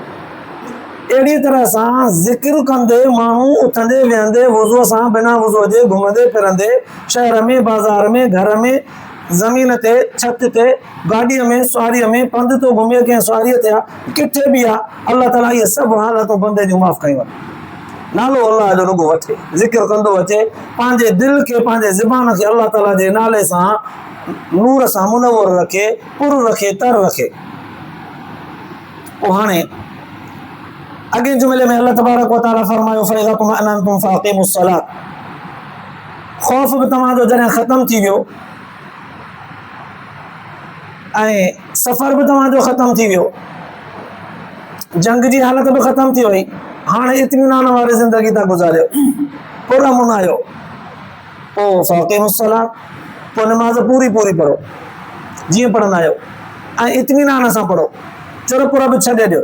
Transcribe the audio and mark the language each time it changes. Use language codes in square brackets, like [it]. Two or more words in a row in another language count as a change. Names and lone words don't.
[sd] अहिड़ी तरह सां ज़िक्र कंदे माण्हू उथंदे वेहंदे वुज़ूअ सां बिना वुज़ूअ जे घुमंदे फिरंदे शहर में, बाज़ार में, घर में, ज़मीन ते, छत ते, गाॾीअ में, सुवारीअ में, पंधु थो घुमे कंहिं सुवारीअ ते आहे, किथे बि आहे, अल्लाह ताला इहे सभु हालतूं बंदे जूं माफ़ कयूं आहिनि। नालो अल्लाह जो रुॻो वठे, ज़िक्र कंदो अचे, पंहिंजे दिलि खे, पंहिंजे ज़बान खे अल्लाह ताला जे नाले सां नूर सां मुनव्वर रखे, पुर रखे, तर रखे। पोइ हाणे अॻे जुमिले में [ar] الله تبارك وتعالى [sd] फरमायो [ar] فإذا اطمأننتم فأقيموا الصلاة. [sd] ख़ौफ़ बि तव्हांजो जॾहिं ख़तमु थी वियो ऐं सफ़र बि तव्हांजो ख़तमु थी वियो, जंग जी हालत बि ख़तमु थी वई, हाणे इत्मीनान वारी ज़िंदगी था गुज़ारियो, पुरअमन आहियो, पोइ [ar] فأقيموا الصلاة, [sd] पोइ निमाज़ पूरी पूरी पढ़ो जीअं पढ़ंदा आहियो ऐं इत्मीनान सां पढ़ो, चुरपुर बि छॾे ॾियो।